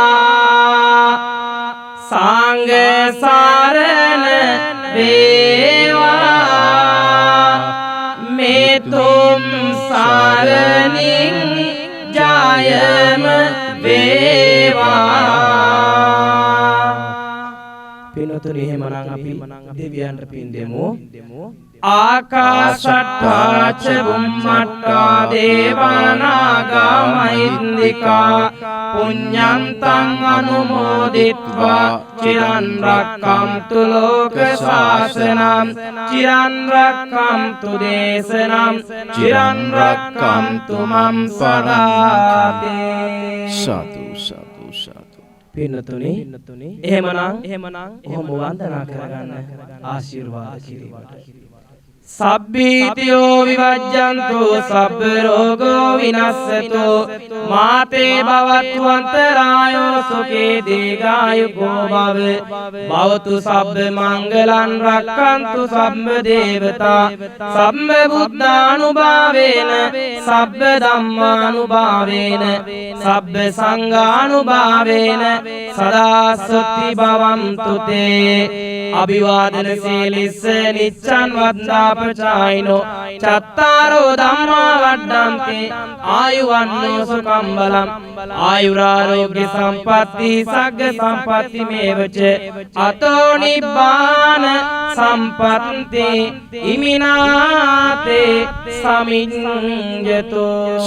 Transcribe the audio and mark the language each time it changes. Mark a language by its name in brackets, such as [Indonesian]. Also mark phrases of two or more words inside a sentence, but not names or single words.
[Sinhala] සංඝ සරණ වේවා. මේ තුම් සරණින් ජයම වේවා. පින්වතුනි එහෙමනම් අපි දෙවියන්ට පින් දෙමු. [Pali] ආකාශට්ටා ච බුම්මට්ටා දේවානාගා මහින්దికා පුඤ්ඤන්තං අනුමෝදිත්වා චිරන් රක්ඛන්තු ලෝක ශාසනං චිරන් රක්ඛන්තු දේශනං චිරන් රක්ඛන්තු මම් සදාති. [Sinhala] සතු සතු සතු. පින්තුනි එහෙමනම් කොහොම වන්දනා කරගන්න ආශිර්වාද කිරීමට. [Pali] සබ්බීතියෝ විවජ්ජන්තු සබ්බ රෝගෝ විනස්සතු මාතේ භවතු අන්තරායෝ සුඛේ දීඝායුකෝ භව භවතු සබ්බ මංගලං රක්ඛන්තු සබ්බ දේවතා සබ්බ බුද්ධානුභාවේන සබ්බ ධම්මානුභාවේන සබ්බ සංඝානුභාවේන සදා සොත්ති භවන්තු තේ. අභිවාදන සීලිස්ස නිච්ඡන් වද්දාපචායිනෝ චත්තාරෝ ධම්මා වඩ්ඩන්ති ආයුවන්නෝ සුඛං බලං ආයුරාරෝග්‍ය සම්පatti සග්ග සම්පatti මේවච අතෝ නිබ්බාන සම්පatti ඉමිනාතේ සමිඤ්ඤතෝ.